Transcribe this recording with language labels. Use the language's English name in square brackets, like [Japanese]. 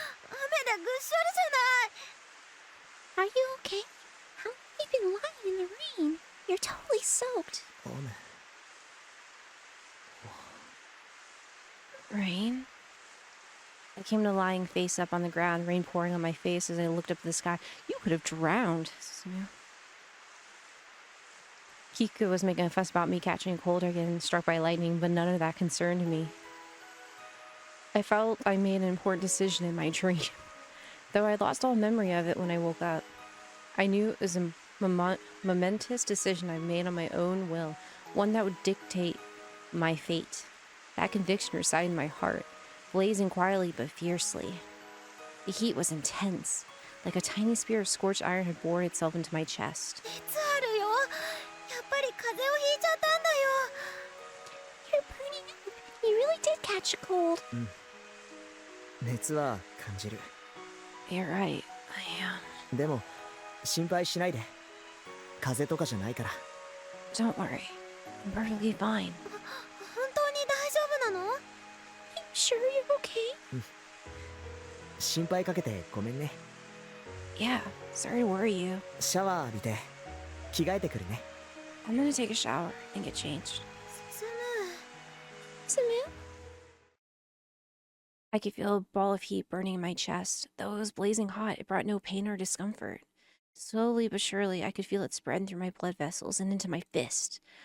[Japanese] 雨でぐっしょりじゃない。 [English] Are you okay? How long have you been lying in the rain? You're totally soaked. [Japanese] 雨 [English] Rain? I came to lying face up on the ground, rain pouring on my face as I looked up at the sky. You could have drowned. Suzumu. Kiku was making a fuss about me catching a cold or getting struck by lightning, but none of that concerned me. I felt I made an important decision in my dream, though I lost all memory of it when I woke up. I knew it was a momentous decision I made on my own will, one that would dictate my fate. That conviction resided in my heart, blazing quietly but fiercely. The heat was intense, like a tiny spear of scorched iron had bored itself into my chest. [Japanese] 熱あるよ。やっぱり風邪をひいちゃったんだよ。 [English] You're burning up. You really did catch a cold. [Japanese] 熱は感じる。 [English] You're right. I am. [Japanese] でも心配しないで。風邪とかじゃないから。 [English] Don't worry. I'm perfectly fine. [Japanese] 本当に大丈夫なの？ [English] Sure you're okay? [Japanese] 心配かけてごめんね。 [English] Yeah, sorry to worry you. [Japanese] シャワー浴びて着替えてくるね。 [English] I'm gonna take a shower and get changed. [Japanese] 進む。 [English] Sumu? I could feel a ball of heat burning in my chest. Though it was blazing hot, it brought no pain or discomfort. Slowly but surely, I could feel it spreading through my blood vessels and into my fist.